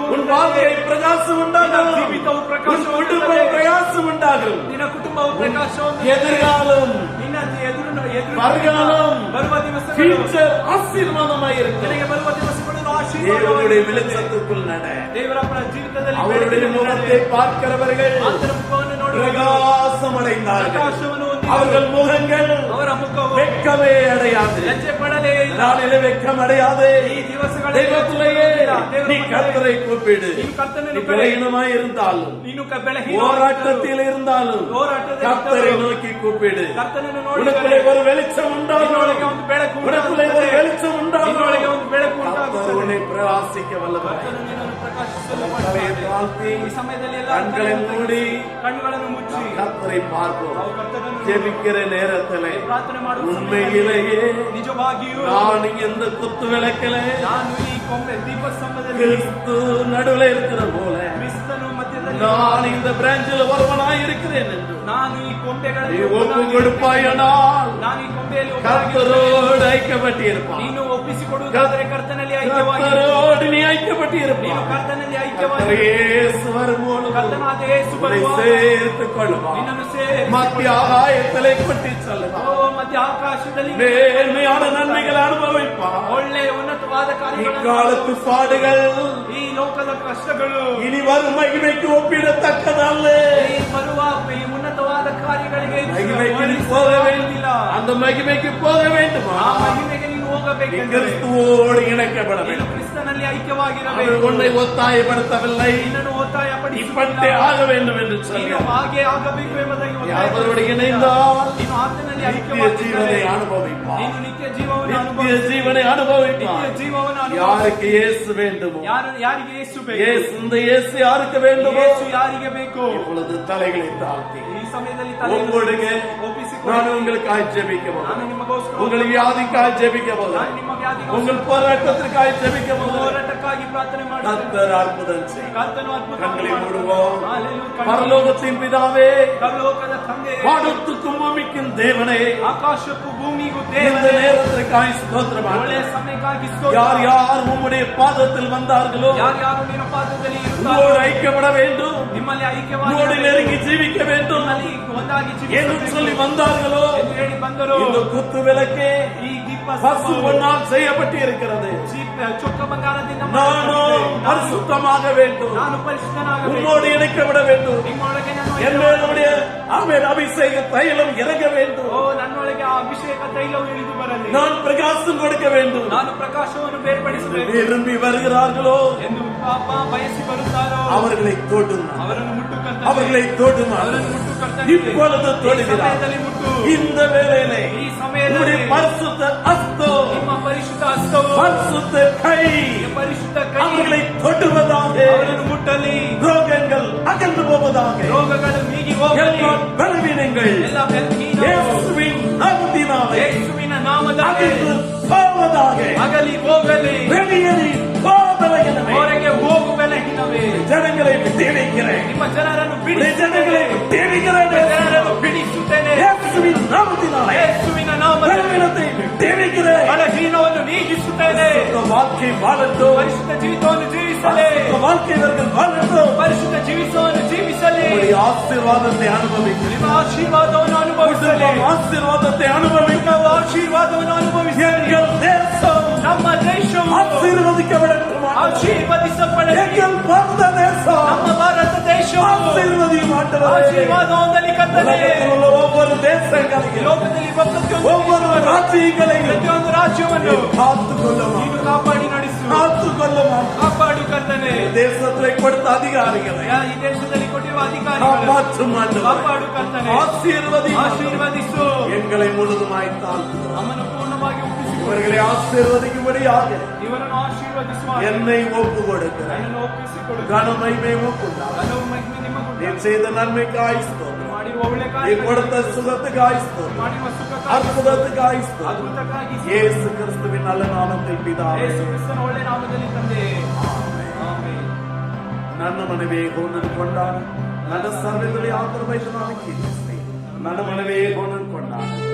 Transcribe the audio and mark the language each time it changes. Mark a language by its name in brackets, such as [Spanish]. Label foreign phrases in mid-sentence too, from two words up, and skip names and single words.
[Tamil] உன் வாழ்க்கை பிரகாசம் உண்டாகும், [Kannada] ನಿನ್ನ ಜೀವಿತವು [Tamil] உன் [Kannada] ಪ್ರಕಾಶವಾಗುತ್ತದೆ. [Tamil] குடும்பம் பிரகாசம் உண்டாகும். [Kannada] ನಿನ್ನ ಕುಟುಂಬವು ಪ್ರಕಾಶವನ್ನು [Tamil] எதிர்காலம், [Kannada] ನಿನ್ನ ಎದುರು [Tamil] வருகாலம், [Kannada] ಬರುವ ದಿವಸಗಳು [Tamil] ஃபியூச்சர் ஆசீர்வாதமாயிருக்கும். [Kannada] ನಿನಗೆ ಬರುವ ದಿವಸಗಳು [Tamil] தேவனுடைய [Kannada] ಆಶೀರ್ವಾದವಾಗಿರುತ್ತದೆ. [Tamil] வெளிச்சத்துக்குள் நட. [Kannada] ದೇವರ ಜೀವಿತದಲ್ಲಿ [Tamil] அவருடைய [Kannada] ಬೆಳಕಿನ [Tamil] முகத்தை [Kannada] ನಡೆ. [Tamil] பார்க்கிறவர்கள் [Kannada] ಆತನ ಮುಖವನ್ನು ನೋಡುವ [Tamil] பிரகாசம் அடைந்தார்கள். [Kannada] ಪ್ರಕಾಶವನ್ನು ಹೊಂದಿದವರು. [Tamil] அவர்கள் முகங்கள் [Kannada] ಅವರ ಮುಖವು [Tamil] வெட்கமே அடையாது. [Kannada] ಲಜ್ಜೆ ಪಡಲೇ ಇಲ್ಲ. [Tamil] நாளிலே வெட்கம் அடையாது. [Kannada] ಈ ದಿವಸಗಳಲ್ಲಿ [Tamil] தெய்வத்திலேயே நீ கர்த்தரை கூப்பிடு. [Kannada] ನೀನು ಕರ್ತನನ್ನು [Tamil] நீ பலகீனமாய் இருந்தாலும், [Kannada] ನೀನು ಬಲಹೀನ [Tamil] போராட்டத்தில் இருந்தாலும் கர்த்தரை நோக்கி கூப்பிடு. [Kannada] ಕರ್ತನನ್ನು [Tamil] உனக்குள்ளே [Kannada] ನೋಡಿ [Tamil] ஒரு வெளிச்சம் உண்டாகும். [Kannada] ನಿನ್ನೊಳಗೆ ಒಂದು ಬೆಳಕು [Tamil] உனக்குள்ளே ஒரு [Kannada] ಉಂಟಾಗುತ್ತದೆ. [Tamil] வெளிச்சம் உண்டாகும். [Kannada] ನಿನ್ನೊಳಗೆ ಒಂದು ಬೆಳಕು [Tamil] கர்த்தர் [Kannada] ಉಂಟಾಗುತ್ತದೆ. [Tamil] உன்னை பிரகாசிக்க வல்லவர். [Kannada] ಕರ್ತನು ನಿನ್ನನ್ನು ಪ್ರಕಾಶಿಸಲು [Tamil] தலையை [Kannada] ಮಾಡುತ್ತಾನೆ. [Tamil] தாழ்த்தி [Kannada] ಈ ಸಮಯದಲ್ಲಿ ಎಲ್ಲ [Tamil] கண்களை மூடி [Kannada] ಕಣ್ಣುಗಳನ್ನು ಮುಚ್ಚಿ [Tamil] கர்த்தரை பார்ப்போம். [Kannada] ನಾವು ಕರ್ತನನ್ನು [Tamil] ஜெபிக்கிற நேரத்திலே [Kannada] ಪ್ರಾರ್ಥನೆ ಮಾಡುವ [Tamil] உண்மையிலேயே [Kannada] ನಿಜವಾಗಿಯೂ [Tamil] நான் எந்த குத்து விளக்கிலே [Kannada] ನಾನು ಈ ಕೊಂಬೆ ದೀಪಸ್ತಂಭದಲ್ಲಿ [Tamil] கிறிஸ்து நடுவில் இருக்கிற போல [Kannada] ಕ್ರಿಸ್ತನು ಮಧ್ಯದಲ್ಲಿ [Tamil] நான் இந்த பிராஞ்சில் ஒருவனாய் இருக்கிறேன் என்று [Kannada] ನಾನು ಈ [Tamil] நீ [Kannada] ಕೊಂಬೆಗಳಲ್ಲಿ [Tamil] ஒப்பு கொடுப்பாயனால் [Kannada] ನಾನು ಈ ಕೊಂಬೆಯಲ್ಲಿ ಒಬ್ಬನಾಗಿರುತ್ತೇನೆ. [Tamil] கர்த்தரோடு ஐக்கியப்பட்டிருப்பான். [Kannada] ನೀನು ಒಪ್ಪಿಸಿಕೊಡುವುದಾದರೆ ಕರ್ತನಲ್ಲಿ ಐಕ್ಯವಾಗಿ [Tamil] கர்த்தரோடு நீ [Kannada] ನೀನು [Tamil] ஐக்கியப்பட்டிருப்பான். [Kannada] ಕರ್ತನಲ್ಲಿ [Tamil] கர்த்தர் [Kannada] ಐಕ್ಯವಾಗಿ [Tamil] இயேசு வரும்போது [Kannada] ಕರ್ತನಾದ ಯೇಸು [Tamil] உன்னை [Kannada] ಬರುವಾಗ [Tamil] சேர்த்துக் கொள்வான். [Kannada] ನಿನ್ನನ್ನು ಸೇರಿಸಿ [Tamil] மத்திய ஆகாயத்திலே கொட்டி செல்லுவான். [Kannada] ಮಧ್ಯ ಆಕಾಶದಲ್ಲಿ [Tamil] மேன்மையான நன்மைகளை அனுபவிப்பான். [Kannada] ಒಳ್ಳೆಯ ಉನ್ನತವಾದ ಕಾರ್ಯಗಳನ್ನು [Tamil] இக்காலத்து பாடுகள் [Kannada] ಈ ಲೋಕದ ಕಷ್ಟಗಳು [Tamil] இனி வரும் மகிமைக்கு ஒப்பிடத்தக்கதல்ல. [Kannada] ಈ ಬರುವ ಈ ಉನ್ನತವಾದ ಕಾರ್ಯಗಳಿಗೆ [Tamil] மகிமைக்கு நீ போக வேண்டும். அந்த மகிமைக்கு போக வேண்டுமா? [Kannada] ಆ ಮಹಿಮೆಗೆ ನೀನು [Tamil] நீ [Kannada] ಹೋಗಬೇಕೆಂದರೆ [Tamil] கிறிஸ்துவோடு இணைக்கப்பட [Kannada] ನೀನು [Tamil] வேண்டும். [Kannada] ಕ್ರಿಸ್ತನಲ್ಲಿ [Tamil] அவர் [Kannada] ಐಕ್ಯವಾಗಿರಬೇಕು. [Tamil] உன்னை ஒத்தாயப்படுத்தவில்லை, [Kannada] ನಿನ್ನನ್ನು ಒತ್ತಾಯ [Tamil] இப்பட்டே ஆக வேண்டும் என்று [Kannada] ನೀನು [Tamil] சொல்கிறார். [Kannada] ಹಾಗೆ ಆಗಬೇಕು ಎಂಬುದಾಗಿ ಒತ್ತಾಯ [Tamil] அவரோடு [Kannada] ಪಡಿಸುತ್ತಿಲ್ಲ. [Tamil] இணைந்தால் [Kannada] ನೀನು ಆತನಲ್ಲಿ [Tamil] நித்திய ஜீவனை [Kannada] ಐಕ್ಯವಾಗಿದ್ದರೆ [Tamil] அனுபவிப்பார். [Kannada] ನೀನು ನಿತ್ಯ ಜೀವವನ್ನು [Tamil] நித்திய [Kannada] ಅನುಭವಿಸಿ [Tamil] ஜீவனை அனுபவிப்பார். [Kannada] ನಿತ್ಯ ಜೀವವನ್ನು ಅನುಭವಿಸಿ [Tamil] யாருக்கு இயேசு வேண்டுமோ, [Kannada] ಯಾರಿಗೆ ಯೇಸು ಬೇಕು? [Tamil] இயேசு இந்த இயேசு யாருக்கு வேண்டுமோ [Kannada] ಯೇಸು ಯಾರಿಗೆ ಬೇಕು? [Tamil] இப்பொழுது தலைகளை தாழ்த்தி [Kannada] ಈ ಸಮಯದಲ್ಲಿ [Tamil] ஒப்புடுங்க. [Kannada] ಒಪ್ಪಿಸಿಕೊಳ್ಳಿ. [Tamil] நான் உங்களுக்காக ஜெபிக்க [Kannada] ನಾನು [Tamil] போகிறேன். [Kannada] ನಿಮಗೋಸ್ಕರ [Tamil] உங்கள் வியாதிக்காக ஜெபிக்க [Kannada] ನಾನು [Tamil] போகிறேன். [Kannada] ನಿಮ್ಮ ವ್ಯಾಧಿಗೋಸ್ಕರ [Tamil] உங்கள் போராட்டத்திற்காக ஜெபிக்க போகிறேன். [Kannada] ಹೋರಾಟಕ್ಕಾಗಿ ಪ್ರಾರ್ಥನೆ ಮಾಡುತ್ತೇನೆ. [Tamil] கர்த்தர் அற்புதம் செய்யும். [Kannada] ಕರ್ತನು ಅದ್ಭುತ [Tamil] கண்களை மூடுவோம். Hallelujah. பரலோகத்தின் பிதாவே, [Kannada] ಪರಲೋಕದ ತಂದೆ, [Tamil] வானத்துக்கும் பூமிக்கும் தேவனே, [Kannada] ಆಕಾಶಕ್ಕೂ ಭೂಮಿಗೂ [Tamil] இந்த [Kannada] ದೇವರೇ, [Tamil] நேரத்திற்காய் ஸ்தோத்திரம். [Kannada] ಒಳ್ಳೆಯ ಸಮಯಕ್ಕಾಗಿ [Tamil] யார் [Kannada] ಸ್ತೋತ್ರ. [Tamil] யார் உம்முடைய பாதத்தில் வந்தார்களோ [Kannada] ಯಾರ್ಯಾರು ನಿನ್ನ ಪಾದದಲ್ಲಿ [Tamil] உங்களோடு [Kannada] ಇರುತ್ತಾರೋ [Tamil] ஐக்கியப்பட வேண்டும், [Kannada] ನಿಮ್ಮಲ್ಲಿ ಐಕ್ಯವಾಗಿ [Tamil] உங்களோடு நெருங்கி ஜீவிக்க வேண்டும் [Kannada] ನಿಮ್ಮಲ್ಲಿ ಒಂದಾಗಿ [Tamil] என்று [Kannada] ಜೀವಿಸಬೇಕು [Tamil] சொல்லி வந்தார்களோ [Kannada] ಎಂದು ಹೇಳಿ ಬಂದರು. [Tamil] இந்த குத்து விளக்கே [Kannada] ಈ ದೀಪ [Tamil] பசு பொன்னால் செய்யப்பட்டு இருக்கிறது. [Kannada] ಚೊಕ್ಕ ಬಂಗಾರದಿಂದ [Tamil] நானும் பரிசுத்தமாக வேண்டும், [Kannada] ನಾನು ಪರಿಶುದ್ಧನಾಗಬೇಕು. [Tamil] உம்மோடு இணைக்கப்பட வேண்டும். [Kannada] ನಿಮ್ಮೊಳಗೆ ನಾನು [Tamil] என்னுடைய ஆமென் அபிஷேக தைலம் இறங்க வேண்டும். [Kannada] ಓ ನನ್ನೊಳಗೆ ಆ ಅಭಿಷೇಕ ತೈಲವು ಇಳಿದು ಬರಲಿ. [Tamil] நான் பிரகாசம் கொடுக்க வேண்டும். [Kannada] ನಾನು ಪ್ರಕಾಶವನ್ನು ಬೇರ್ಪಡಿಸಬೇಕು. [Tamil] விரும்பಿ வருகிறார்களோ [Kannada] ಎಂದು ಪಾಪ ಬಯಸಿ ಬರುತ್ತಾರೋ [Tamil] அவர்களை தொடுங்கள், [Kannada] ಅವರನ್ನು ಮುಟ್ಟು [Tamil] அவர்களை தொடுங்கள். [Kannada] ಅವರನ್ನು ಮುಟ್ಟು [Tamil] இப்பொழுது தொடுகிறார். [Kannada] ಸಮಯದಲ್ಲಿ ಮುಟ್ಟು. [Tamil] இந்த வேளையிலே [Kannada] ಈ ಸಮಯದಲ್ಲಿ [Tamil] உம்முடைய பரிசுத்த ஹஸ்தம், [Kannada] ನಿಮ್ಮ ಪರಿಶುದ್ಧ ಹಸ್ತವು, [Tamil] பரிசுத்த கை [Kannada] ಪರಿಶುದ್ಧ ಕೈ [Tamil] அவர்களை தொடுவதாக, [Kannada] ಅವರನ್ನು ಮುಟ್ಟಲಿ. [Tamil] ரோகங்கள் அகன்று போவதாக, [Kannada] ರೋಗಗಳು ನೀಗಿ ಹೋಗಲಿ. [Tamil] எல்லா பலவீனங்கள் [Kannada] ಎಲ್ಲ ಬೆಳಕಿನ [Tamil] இயேசுவின் நாமத்தினாலே [Kannada] ಯೇಸುವಿನ ನಾಮದಲ್ಲಿ [Tamil] அகன்று போவதாக, [Kannada] ಅಗಲಿ ಹೋಗಲಿ. [Tamil] வெளியேறி போவதாக. [Kannada] ಹೊರಗೆ ಹೋಗು ಬೆಳಕಿನವೇ. [Tamil] ஜனங்களை விடுவிக்கிறேன், [Kannada] ನಿಮ್ಮ ಜನರನ್ನು [Tamil] ஜனங்களை [Kannada] ಬಿಡಿಸುತ್ತೇನೆ. [Tamil] விடுவிக்கிறேன். [Kannada] ಜನರನ್ನು ಬಿಡಿಸುತ್ತೇನೆ. [Tamil] இயேசுவின் நாமத்தினாலே [Kannada] ಯೇಸುವಿನ ನಾಮದಲ್ಲಿ [Tamil] பலவீனத்தை விடுவிக்கிறேன். [Kannada] ಬಲಹೀನವನ್ನು ನೀಗಿಸುತ್ತೇನೆ. [Tamil] இந்த வாழ்க்கை வாழட்டும், [Kannada] ಪರಿಶುದ್ಧ ಜೀವಿತವನ್ನು ಜೀವಿಸಲಿ. [Tamil] இந்த வாழ்க்கை இவர்கள் வாழட்டும். [Kannada] ಪರಿಶುದ್ಧ ಜೀವಿತವನ್ನು ಜೀವಿಸಲಿ. [Tamil] உம்முடைய ஆசீர்வாதத்தை அனுபவிக்கிறேன், [Kannada] ನಿಮ್ಮ ಆಶೀರ್ವಾದವನ್ನು ಅನುಭವಿಸಲಿ. [Tamil] ஆசீர்வாதத்தை அனுபவிக்க [Kannada] ನಾವು ಆಶೀರ್ವಾದವನ್ನು ಅನುಭವಿಸಲಿ. [Tamil] எங்கள் தேசம் [Kannada] ನಮ್ಮ ದೇಶವು [Tamil] ஆசீர்வதிக்கப்படட்டும். [Kannada] ಆಶೀರ್ವದಿಸಪಡಲಿ. [Tamil] எங்கள் பாரத தேசம் [Kannada] ನಮ್ಮ ಭಾರತ ದೇಶವು [Tamil] ஆசீர்வதியும் ஆண்டவரே. [Kannada] ಆಶೀರ್ವಾದ ಹೊಂದಲಿ ಕರ್ತನೇ. [Tamil] உலகத்தில் உள்ள ஒவ்வொரு தேசங்களையும், [Kannada] ಲೋಕದಲ್ಲಿ ಪ್ರತಿಯೊಂದು [Tamil] ஒவ்வொரு ராஜ்யங்களையும் [Kannada] ಪ್ರತಿಯೊಂದು ರಾಜ್ಯವನ್ನು [Tamil] காத்துக்கொள்ளுமா, [Kannada] ನೀನು ಕಾಪಾಡಿ ನಡೆಸು. [Tamil] காத்துக்கொள்ளுமா. [Kannada] ಕಾಪಾಡು ಕರ್ತನೇ. [Tamil] தேசத்திலே கொடுத்த அதிகாரிகளை [Kannada] ಈ ದೇಶದಲ್ಲಿ ಕೊಟ್ಟಿರುವ ಅಧಿಕಾರಿಗಳು [Tamil] காப்பாற்றும் ஆண்டவரே. [Kannada] ಕಾಪಾಡು ಕರ್ತನೇ. [Tamil] ஆசீர்வதி, [Kannada] ಆಶೀರ್ವದಿಸು. [Tamil] எங்களை முழுதுமாய் தாழ்த்துகிறோம். [Kannada] ನಮ್ಮನ್ನು ಪೂರ್ಣವಾಗಿ ಒಪ್ಪಿಸಿಕೊಡು. [Tamil] இவர்களை ஆசீர்வதிக்கும்படியாக [Kannada] ಇವರನ್ನು ಆಶೀರ್ವದಿಸುವ [Tamil] என்னை ஒப்பு கொடுக்கிறேன். [Kannada] ನನ್ನನ್ನು ಒಪ್ಪಿಸಿಕೊಡು. [Tamil] கனமைமை ஒப்புண்டார். [Kannada] ಹಲವು ಮಹಿಮೆ ನಿಮಗುಂಟು. [Tamil] நீர் செய்த நன்மைக்காய் ஸ்தோத்திரம், [Kannada] ಮಾಡಿರುವ ಒಳ್ಳೆ [Tamil] நீர் [Kannada] ಕಾರ್ಯ, [Tamil] கொடுத்த சுகத்துக்காய் ஸ்தோத்திரம், [Kannada] ಮಾಡಿರುವ ಸುಖಕ್ಕಾಗಿ, [Tamil] அற்புதத்துக்காய் ஸ்தோத்திரம். [Kannada] ಅದ್ಭುತಕ್ಕಾಗಿ [Tamil] இயேசு கிறிஸ்துவின் நல்ல நாமத்தில் பிதாவே, [Kannada] ಯೇಸು ಕ್ರಿಸ್ತನ ಒಳ್ಳೆ ನಾಮದಲ್ಲಿ ತಂದೆ. ಆಮೆನ್. ನನ್ನ ಮನವೇ ಗೋಣನ್ ಕೊಂಡಾನ, ನನ್ನ ಸರ್ವದಲ್ಲಿ ಆತರವೈದ ನಾನು ಕೀರ್ತಿಸಿ, ನನ್ನ ಮನವೇ ಗೋಣನ್ ಕೊಂಡಾನ.